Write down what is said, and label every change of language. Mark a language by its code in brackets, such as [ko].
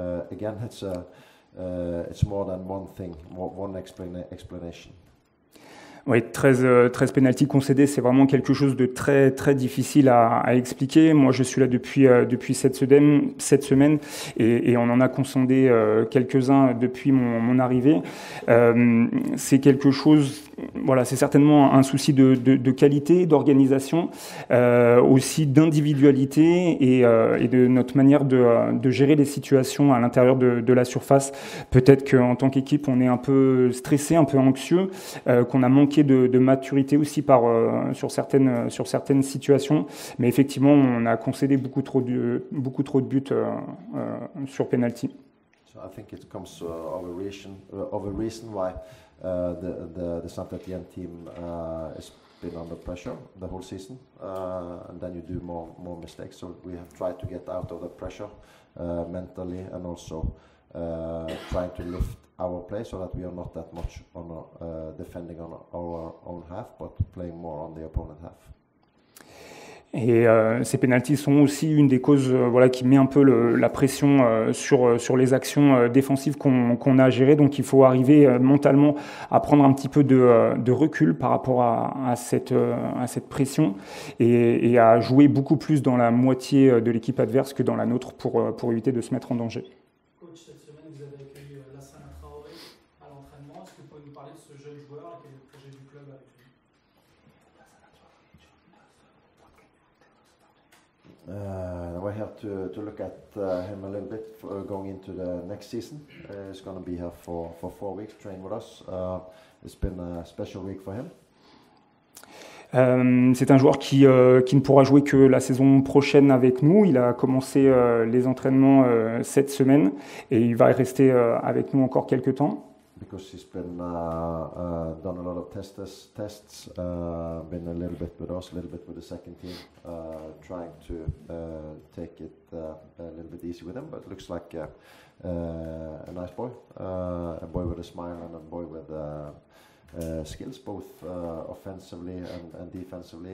[en] Again, it's more than one thing, one explanation. [fr] Oui, 13 pénaltys concédés, c'est vraiment quelque chose de très très difficile à expliquer. Moi, je suis là depuis cette semaine et on en a concédé quelques-uns depuis mon arrivée. C'est quelque chose, voilà, c'est certainement un souci de qualité, d'organisation, aussi d'individualité et de notre manière de gérer les situations à l'intérieur de la surface. Peut-être qu'en tant qu'équipe, on est un peu stressé, un peu anxieux, qu'on a manqué de maturité aussi sur certaines situations, mais effectivement on a concédé beaucoup trop de buts sur penalty. So I think it comes of a reason why the Saint-Étienne team has been under pressure the whole season, and then you do more mistakes. So we have tried to get out of the pressure mentally and also trying to lift our play so that we are not that much defending on our own half, but playing more on the opponent half. Et ces pénaltys sont aussi une des causes qui met un peu la pression sur les actions défensives qu'on a à gérer. Donc il faut arriver mentalement à prendre un petit peu de recul par rapport à cette pression et à jouer beaucoup plus dans la moitié de l'équipe adverse que dans la nôtre pour éviter de se mettre en danger. Coach, cette semaine vous avez accueilli Lassana Traoré à l'entraînement. Est-ce que vous pouvez nous parler de ce jeune joueur et quel est le projet du club avec lui? [en] We have to look at him a little bit going into the next season. He's going to be here for 4 weeks, train with us. It's been a special week for him. [fr] C'est un joueur qui ne pourra jouer que la saison prochaine avec nous. Il a commencé les entraînements cette semaine et il va rester avec nous encore quelques temps. [en] Because he's been done a lot of tests, been a little bit with us, a little bit with the second team, trying to take it a little bit easy with him. But it looks like a nice boy, a boy with a smile and a boy with skills, both offensively and defensively.